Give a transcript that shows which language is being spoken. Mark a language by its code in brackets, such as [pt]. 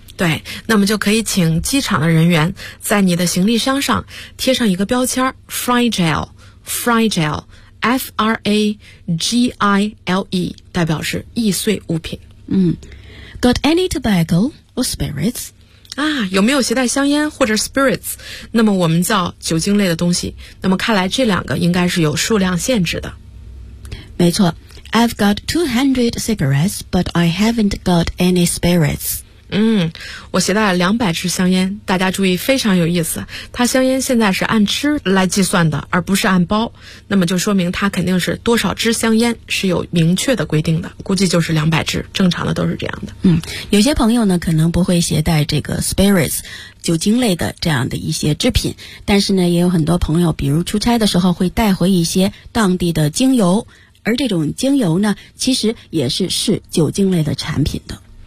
[zh] 对，那么就可以请机场的人员在你的行李箱上贴上一个标签 fragile，Fragile, F-R-A-G-I-L-E， 代表是易碎物品。 [en] Got any tobacco or spirits？ [zh] 啊，有没有携带香烟或者 spirits？那么我们叫酒精类的东西。那么看来这两个应该是有数量限制的。没错 [en] ，I've got 200 cigarettes, but I haven't got any spirits。 [zh] 我携带了200支香烟。大家注意，非常有意思，它香烟现在是按支来计算的，而不是按包，那么就说明它肯定是多少支香烟是有明确的规定的，估计就是200支，正常的都是这样的。有些朋友呢可能不会携带这个 spirits 酒精类的这样的一些制品，但是呢也有很多朋友比如出差的时候会带回一些当地的精油，而这种精油呢其实也是是酒精类的产品的，